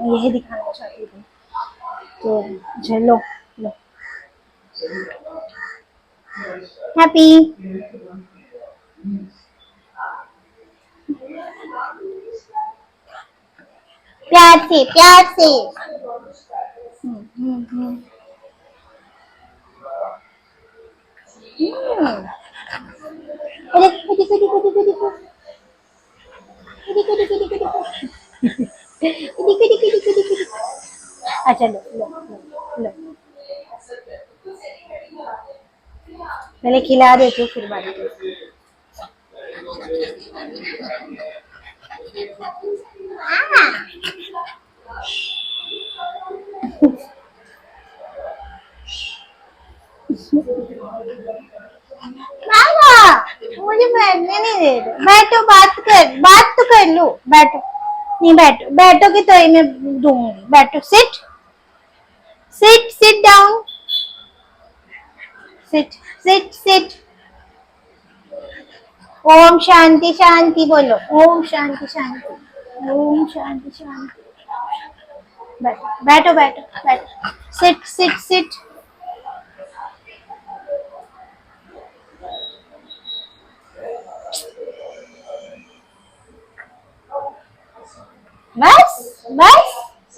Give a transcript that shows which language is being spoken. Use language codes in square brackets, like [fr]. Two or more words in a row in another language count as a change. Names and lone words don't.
[hi] मैं यही दिखाना चाहती थी। तो चलो, लो हैप्पी। प्यार से, प्यार से। हम्म। अरे कुदी कुदी कुदी कुदी कुदी कुदी कुदी कुदी कुदी कुदी कुदी कुदी कुदी। अच्छा, लो लो लो लो। पहले खिला देती हूँ, फिर बात करती हूँ। मामा, मुझे बैठने नहीं दे रहे। बैठो, बात तो कर लो। बैठो। नहीं, बैठो, बैठोगे तो ही मैं दूंगी। बैठो, [en] sit sit sit down. sit sit sit. [hi] ओम शांति शांति बोलो। ओम शांति शांति। ओम शांति शांति। बैठो बैठो बैठो बैठो। [en] sit sit sit. [hi] बस बस।